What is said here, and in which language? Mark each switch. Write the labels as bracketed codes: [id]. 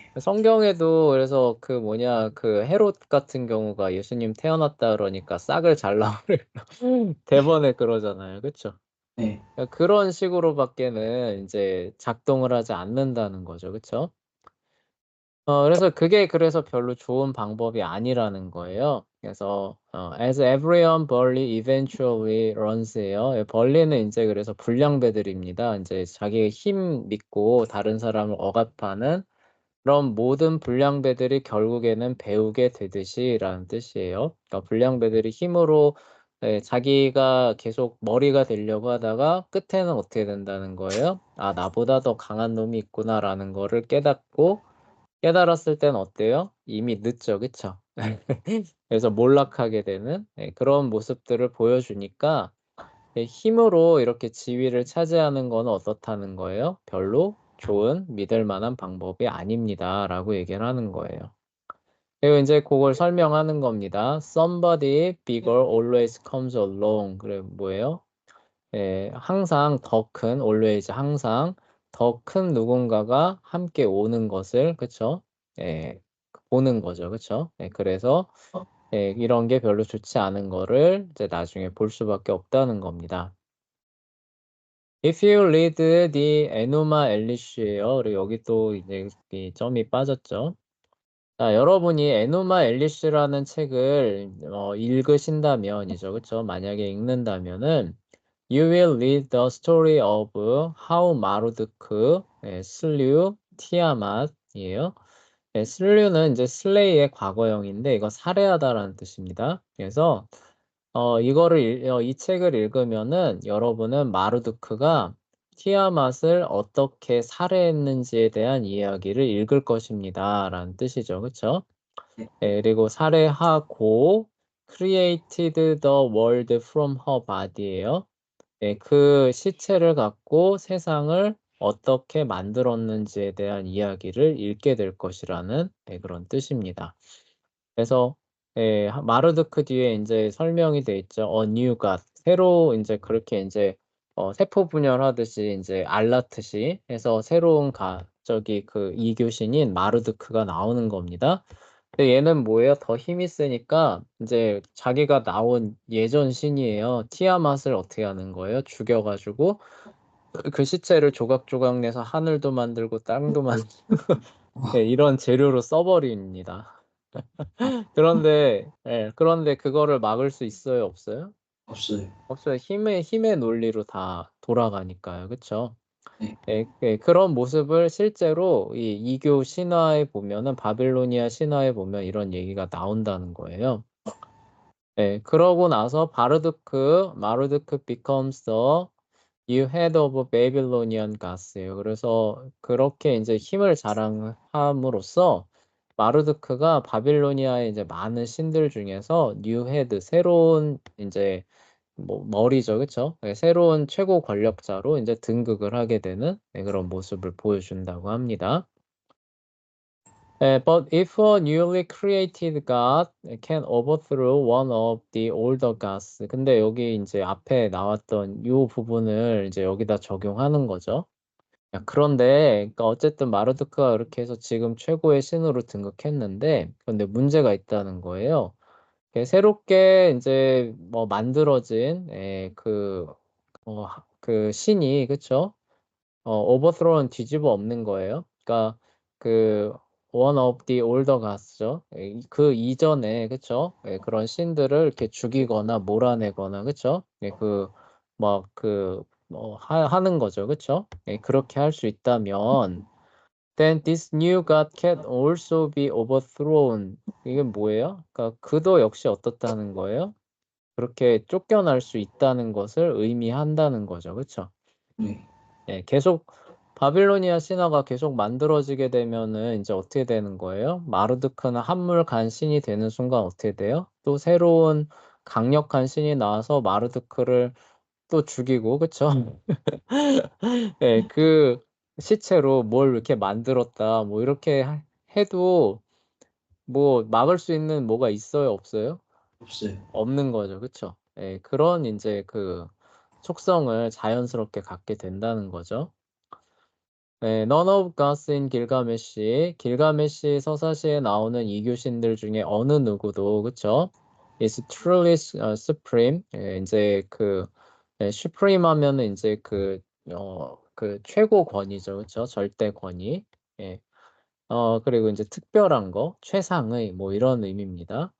[ko] 성경에도 그래서 그 뭐냐, 그 헤롯 같은 경우가 예수님 태어났다 그러니까 싹을 잘라버리려 대번에 그러잖아요. 그쵸. 네. 그러니까 그런 식으로밖에는 이제 작동을 하지 않는다는 거죠. 그쵸? 그래서 그게 그래서 별로 좋은 방법이 아니라는 거예요. 그래서 [en] as everyone Burley eventually runs예요. [ko] 예, 벌리는 이제 그래서 불량배들입니다. 이제 자기의 힘 믿고 다른 사람을 억압하는 그런 모든 불량배들이 결국에는 배우게 되듯이라는 뜻이에요. 그러니까 불량배들이 힘으로 예, 자기가 계속 머리가 되려고 하다가 끝에는 어떻게 된다는 거예요? 아, 나보다 더 강한 놈이 있구나라는 거를 깨닫고 깨달았을 땐 어때요? 이미 늦죠, 그쵸? 그래서 몰락하게 되는 예, 그런 모습들을 보여주니까 예, 힘으로 이렇게 지위를 차지하는 건 어떻다는 거예요? 별로 좋은 믿을 만한 방법이 아닙니다라고 얘기를 하는 거예요. 그리고 이제 그걸 설명하는 겁니다. [en] Somebody bigger always comes along. [ko] 그래 뭐예요? 예, 항상 더 큰, always 항상 더 큰 누군가가 함께 오는 것을, 그쵸? 예, 보는 거죠. 그쵸? 예, 그래서 예, 이런 게 별로 좋지 않은 거를 이제 나중에 볼 수밖에 없다는 겁니다. [en] If you read the Enuma Elish예요. [ko] 그리고 여기 또 이제 이 점이 빠졌죠. 자, 여러분이 에노마 엘리시라는 책을 읽으신다면이죠. 그쵸? 만약에 읽는다면은 [en] You will read the story of how 마루드크 slew 티아맛이에요. [ko] 네, 슬류는 이제 슬레이의 과거형인데 이거 살해하다라는 뜻입니다. 그래서 이 책을 읽으면은 여러분은 마루드크가 티아맛을 어떻게 살해했는지에 대한 이야기를 읽을 것입니다. 라는 뜻이죠. 그쵸? 네. 네, 그리고 살해하고 [en] created the world from her body예요. [ko] 네, 그 시체를 갖고 세상을 어떻게 만들었는지에 대한 이야기를 읽게 될 것이라는 네, 그런 뜻입니다. 그래서 예, 마르드크 뒤에 이제 설명이 돼 있죠. [en] A new God. [ko] 새로 이제 그렇게 이제 세포 분열하듯이 이제 알라트시 해서 새로운 저기 그 이교신인 마르드크가 나오는 겁니다. 근데 얘는 뭐예요? 더 힘이 세니까 이제 자기가 나온 예전 신이에요. 티아맛을 어떻게 하는 거예요? 죽여가지고 그 시체를 조각조각 내서 하늘도 만들고 땅도 만들고 네, 이런 재료로 써버립니다. 그런데 그거를 막을 수 있어요, 없어요? 없어요. 없어요. 힘의 논리로 다 돌아가니까요. 그쵸? 네. 그런 모습을 실제로 이 이교 신화에 보면은 바빌로니아 신화에 보면 이런 얘기가 나온다는 거예요. 그러고 나서 [en] 마르드크 becomes the new head of Babylonian gods예요. [ko] 그래서 그렇게 이제 힘을 자랑함으로써 마르드크가 바빌로니아의 이제 많은 신들 중에서 뉴 헤드 새로운 이제 뭐 머리죠, 그쵸? 새로운 최고 권력자로 이제 등극을 하게 되는 그런 모습을 보여준다고 합니다. [en] But if a newly created god can overthrow one of the older gods, [ko] 근데 여기 이제 앞에 나왔던 이 부분을 이제 여기다 적용하는 거죠. 야, 그런데 그러니까 어쨌든 마르드크가 그렇게 해서 지금 최고의 신으로 등극했는데, 그런데 문제가 있다는 거예요. 새롭게 이제 뭐 만들어진 그 신이 그쵸? 오버스로는 뒤집어 엎는 거예요. 그러니까 그 [en] one of the older gods죠. [ko] 그 이전에 그쵸? 그런 신들을 이렇게 죽이거나 몰아내거나 그쵸? 그막그뭐 하는 거죠. 그쵸? 그렇게 할 수 있다면 [en] then this new god can also be overthrown. [ko] 이게 뭐예요? 그러니까 그도 역시 어떻다는 거예요? 그렇게 쫓겨날 수 있다는 것을 의미한다는 거죠. 그쵸? 네. 예, 계속 바빌로니아 신화가 계속 만들어지게 되면은 이제 어떻게 되는 거예요? 마르드크는 한물 간 신이 되는 순간 어떻게 돼요? 또 새로운 강력한 신이 나와서 마르드크를 또 죽이고, 그쵸? 예, 그 시체로 뭘 이렇게 만들었다, 뭐 이렇게 해도 뭐 막을 수 있는 뭐가 있어요, 없어요? 없어요. 없는 거죠, 그쵸? 예, 그런 이제 그 속성을 자연스럽게 갖게 된다는 거죠. [en] 네, None of Gods in 길가메시. [ko] 길가메시 서사시에 나오는 이교신들 중에 어느 누구도, 그쵸? [en] is truly supreme. [ko] 예, 이제 그, 예, supreme 하면은 이제 그 최고 권위죠. 그쵸? 절대 권위. 예. 그리고 이제 특별한 거, 최상의, 뭐 이런 의미입니다.